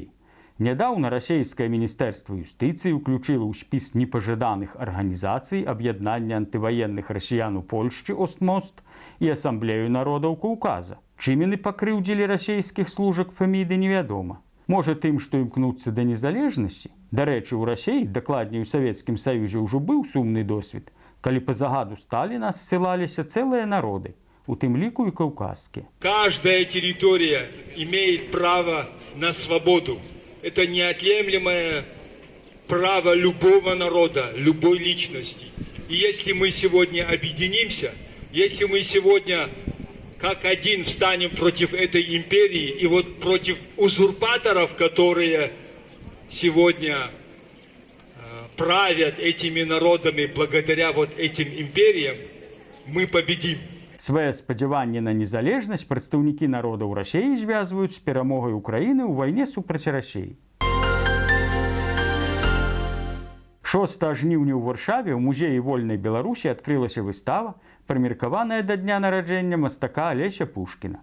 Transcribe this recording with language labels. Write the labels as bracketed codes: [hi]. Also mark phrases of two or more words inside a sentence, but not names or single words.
[be] Нядаўна расійскае міністэрства юстыцыі ўключыла ў спіс непажаданых арганізацый аб'яднання антываенных расіян у Польшчы «Остмост» і Асамблею народаў Каўказа. Чым яны пакрыўдзілі расійскіх служак Феміды, невядома. Можа тым, што імкнуцца да незалежнасці? Дарэчы, у Расіі, дакладней у Савецкім Саюзе, ўжо быў сумны досвед, калі па загаду Сталіна ссылаліся цэлыя народы, у тым ліку і каўказскія. [ru] Каждая территория имеет право на свободу. Это неотъемлемое право любого народа, любой личности. И если мы сегодня объединимся, если мы сегодня как один встанем против этой империи и вот против узурпаторов, которые сегодня правят этими народами благодаря вот этим империям, мы победим. [be] Свае спадзяванні на незалежнасць прадстаўнікі народаў Расіі звязваюць з перамогай Украіны ў вайне супраць Расіі. 6 жніўня ў Варшаве ў музеі вольнай Беларусі адкрылася выстава, прымеркаваная да дня нараджэння мастака Алеся Пушкіна.